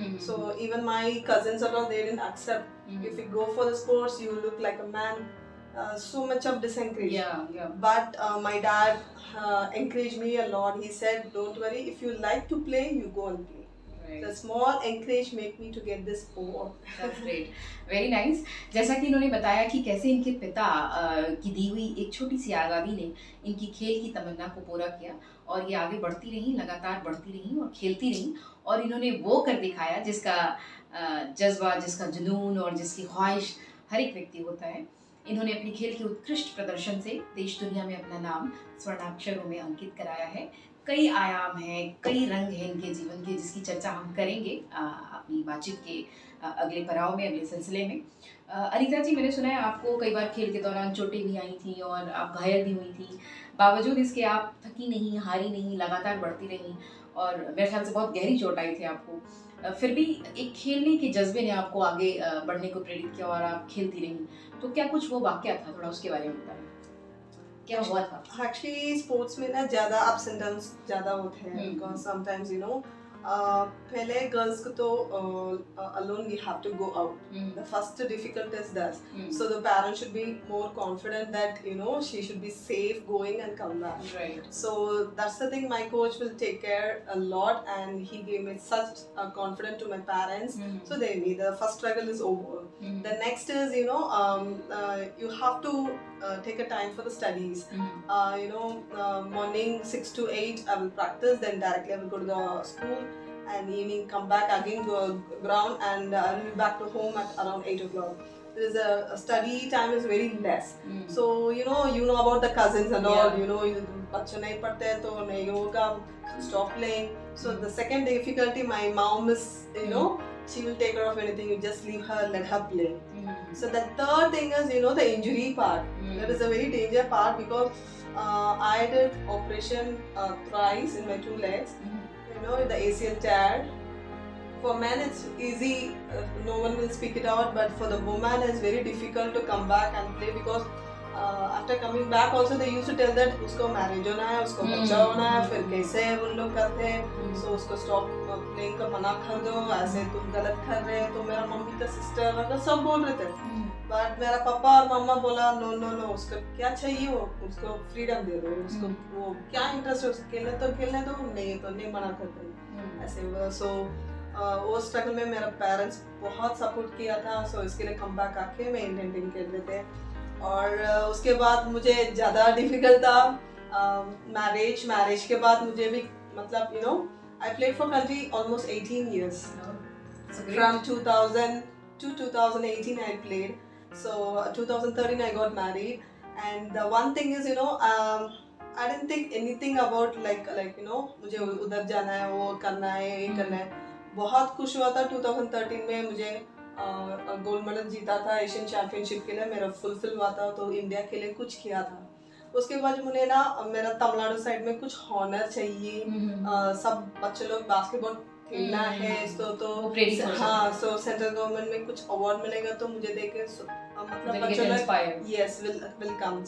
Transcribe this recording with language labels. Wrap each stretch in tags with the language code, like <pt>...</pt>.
<en>So even my cousins and all, they didn't accept. If you go for the sports, you look like a man. So much of disencourage. Yeah. But my dad encouraged me a lot. He said, "Don't worry. If you like to play, you go and play." Right. The small encourage make me to get this sport. That's great. Very nice.</en> <hi>जैसा कि इन्होंने बताया कि कैसे इनके पिता की दी हुई एक छोटी सी आज़ादी ने इनकी खेल की तमन्ना को पूरा किया और ये आगे बढ़ती रही, लगातार बढ़ती रही और खेलती रही और इन्होंने वो कर दिखाया जिसका जज्बा, जिसका जुनून और जिसकी ख्वाहिश हर एक व्यक्ति होता है। इन्होंने अपनी खेल के उत्कृष्ट प्रदर्शन से देश दुनिया में अपना नाम स्वर्णाक्षरों में अंकित कराया है। कई आयाम हैं, कई रंग हैं इनके जीवन के, जिसकी चर्चा हम करेंगे अपनी बातचीत के अगले पड़ाव में, अगले सिलसिले में। अनीता जी, मैंने सुना है आपको कई बार खेल के दौरान चोटें भी आई थी और आप घायल भी हुई थी, बावजूद इसके आप थकी नहीं, हारी नहीं, लगातार बढ़ती रही और मेरे ख्याल से बहुत गहरी चोट आई थी आपको, फिर भी एक खेलने के जज्बे ने आपको आगे बढ़ने को प्रेरित किया और आप खेलती रही। तो क्या कुछ वो वाकया था, थोड़ा उसके बारे में बताएं, क्या हुआ था?</hi> <en>Actually, sports</en> <hi>में ना ज़्यादा</hi> <en>ups and downs</en> <hi>ज़्यादा होते हैं</hi> <en>because sometimes</en> <hi>पहले</hi> <en>girls</en> <hi>को तो</hi> <en>alone we have to go out. The first difficult is that. So the parents should be more confident that she should be safe going and come back. Right. So that's the thing. My coach will take care a lot, and he gave me such confidence to my parents. So the first struggle is over. The next is you have to take a time for the studies. Morning 6 to 8 I will practice, then directly I will go to the school, and evening come back again, go ground, and I will be back to home at around 8 o'clock. There is a study time is very less. So you know about the cousins and all.</en> <hi>बच्चे नहीं पढ़ते हैं तो नहीं होगा,</hi> <en>stop playing. So the second difficulty, my mom is she will take care of anything. You just leave her, let her play. So the third thing is the injury part. That is a very dangerous part because I did operation thrice in my 2 legs. The ACL tear. For men it's easy, no one will speak it out, but for the woman it's very difficult to come back and play because after coming back also they used to tell that</en> <hi>उसको marriage होना है, उसको बच्चा होना है, फिर कैसे उन लोग करते हैं, so उसको</hi> <en>stop playing</en> <hi>का मना कर दो, ऐसे तुम गलत कर रहे हैं। तो मेरा मम्मी का सिस्टर वगैरह सब बोल रहे थे, बट मेरा पापा और मम्मा बोला नो उसको क्या चाहिए, वो उसको फ्रीडम दे दो, उसको वो क्या इंटरेस्ट है, उसको खेलने दो, नहीं मना करते ऐसे। सो वो स्ट्रगल में मेरा पेरेंट्स बहुत सपोर्ट किया था, सो इसके लिए कम बैक आके मैं इंडियन टीम खेल रहे थे। और उसके बाद मुझे ज़्यादा डिफिकल्ट था मैरिज के बाद मुझे भी मतलब</hi> <en>I played for country almost 18 years. From 2000 to 2018 I played. So 2013 I got married, and the one thing is I didn't think anything about like</en> <hi>मुझे उधर जाना है, वो करना है, ये करना है। बहुत खुश हुआ था 2013 में, मुझे गोल्ड मेडल जीता था एशियन चैंपियनशिप के लिए, मेरा फुलफिल हुआ था, तो इंडिया के लिए कुछ किया था। उसके बाद मुझे मेरा तमिलनाडु साइड में कुछ हॉनर चाहिए, सब बच्चे लोग बास्केटबॉल खेलना है तो हाँ, सो सेंट्रल गवर्नमेंट में कुछ अवार्ड मिलेगा तो मुझे देख के मतलब बच्चों लोग</hi> <en>Yes will come.</en>